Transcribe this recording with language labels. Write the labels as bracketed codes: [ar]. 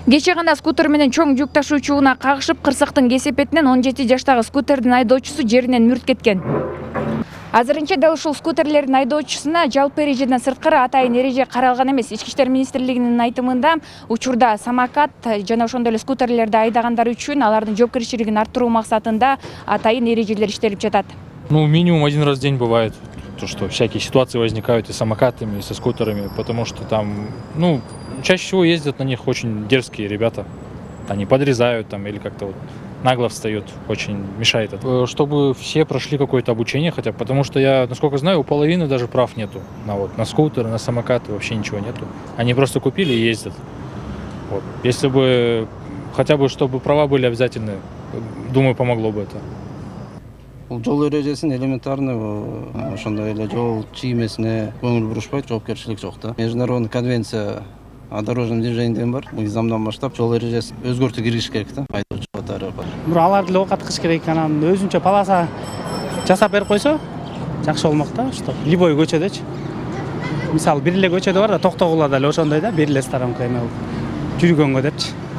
[ky] Кече гана скутер менен чоң жүк ташуучуна кагышып, кырсыктын кесепетинен 17 жаштагы скутердин айдоочусу жеринен мүрт кеткен. Азырынча дал ушул скутерлердин айдоочусуна жалпы эрежеден сырткары атайын эреже каралган эмес. Ички иштер министрлигинин айтымында, учурда самокат жана ошондой эле скутерлерди айдагандар үчүн алардын жоопкерчилигин арттыруу максатында атайын эрежелер иштелип жатат. [ru] Минимум 1 раз в день бывает, то, что всякие ситуации возникают и с самокатами, и со скутерами, потому что там, чаще всего ездят на них очень дерзкие ребята. Они подрезают там или как-то вот нагло встают, очень мешает это. Чтобы все прошли какое-то обучение хотя бы, потому что я, насколько знаю, у половины даже прав нету. На скутер, на самокаты вообще ничего нету. Они просто купили и ездят. Вот. Если бы хотя бы, чтобы права были обязательны, думаю, помогло бы это. [ky] Жол эрежесин элементарный ошондой эле жол чиймесине көңүл бурушпайт, жоопкерчилик жок да. Международный конвенция о дорожном движении деген бар. Мыйзамдан баштап жол эрежесин өзгөртүү киргизиш керек да. Айдоочу катары бар. Аларды эле окаткыш керек, анан өзүнчө полоса жасап берип койсо жакшы болмок да, что любой көчөдөчү. Мисалы бир эле көчөдө бар да, токтогула да эле ошондой да, бир эле сторонка эме жүргөнгө депчи.